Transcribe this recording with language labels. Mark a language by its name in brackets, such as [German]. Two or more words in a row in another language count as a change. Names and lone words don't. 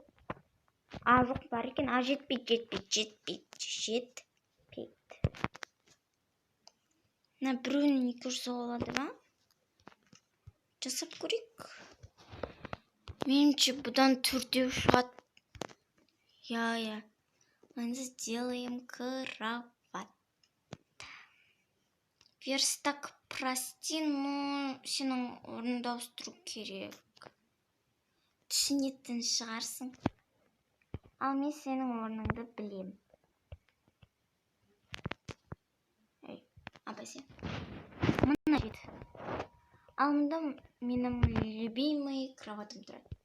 [Kazakh] Жоқ, бар екен. Жетпейді. Мына біреуін 2 жасауға болады ма? Жасап көрейік. Меніңше бұдан 4-еу шығады. [Russian] Я. Мы сделаем кровать. Верстак, прости, но [Kazakh] сенің орныңды ауыстыру керек. Түсінетін шығарсың. Ал мен сенің орныңды білем. Абай сен. Мына жет. Ал мұнда менің любимый кроватым тұрады.